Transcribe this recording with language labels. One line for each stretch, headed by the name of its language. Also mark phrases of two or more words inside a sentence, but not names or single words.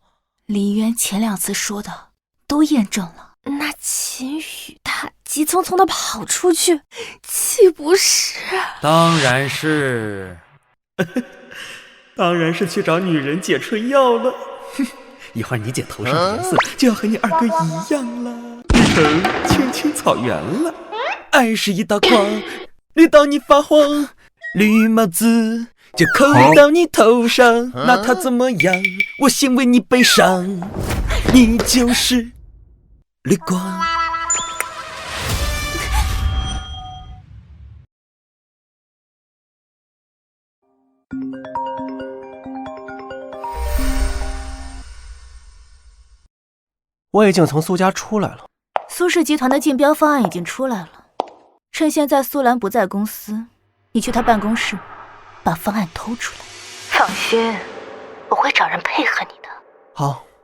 Chinese: 林淵前2次說的都驗證了。那秦宇他急匆匆的跑出去，豈不是？當然是去找女人解春藥了。一會兒你姐頭上的顏色就要和你二哥一樣了，變成青青草原了。愛是一道光，綠到你發黃，綠帽子就扣到你頭上，那它怎麼樣？我先為你悲傷，你就是綠光。我已經從蘇家出來了。蘇氏集團的競標方案已經出來了，趁現在蘇蘭不在公司，你去他辦公室，把方案偷出來。放心，我會找人配合你的。好。